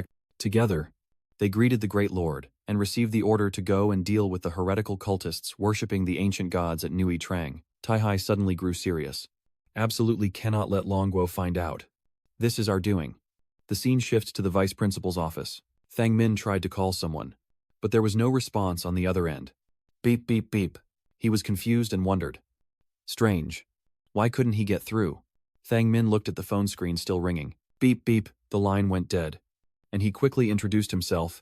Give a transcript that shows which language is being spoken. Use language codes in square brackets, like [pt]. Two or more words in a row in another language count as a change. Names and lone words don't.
[en] Together, they greeted the Great Lord and received the order to go and deal with the heretical cultists worshipping the ancient gods at Nui Trang. Tai Hai suddenly grew serious. Absolutely cannot let Longguo find out. This is our doing. The scene shifts to the vice principal's office. Thang Min tried to call someone, but there was no response on the other end. Beep beep beep. He was confused and wondered. Strange. Why couldn't he get through? Thang Min looked at the phone screen still ringing. Beep beep, the line went dead. And he quickly introduced himself.